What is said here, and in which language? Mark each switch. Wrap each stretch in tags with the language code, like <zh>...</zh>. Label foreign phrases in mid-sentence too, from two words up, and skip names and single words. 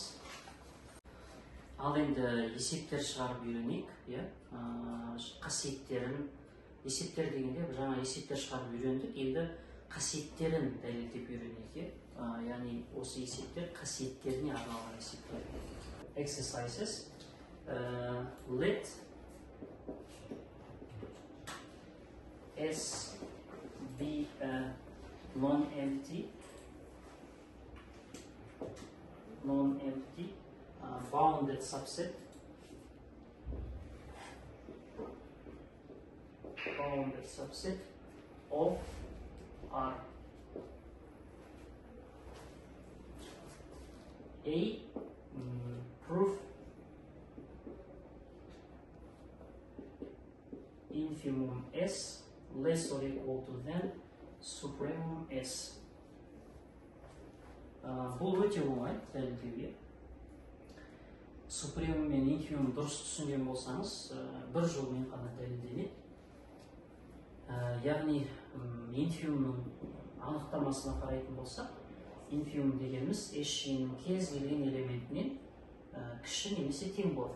<kk>Ал енді есептер шығарып үйренейік, қасиеттерін, есептер дегенде жаңа есептер шығарып үйрендік, енді қасиеттерін дәлелдеп үйренейік. Яғни осы есептер қасиеттеріне арналған есептер.</kk> <en>exercises. Let S be a non-empty bounded subset of R. A proof infimum S less or equal to than supremum S.</en> <kk>Бұл өте оңай дәлелдеуге. Супремум мен инфимум дұрыс түсінген болсаңыз, бір жолмен ғана дәлелденеді. Яғни инфимумның анықтамасына қарайтын болсақ, инфимум дегеніміз S жиынының кез келген элементінен кіші немесе тең болады.</kk>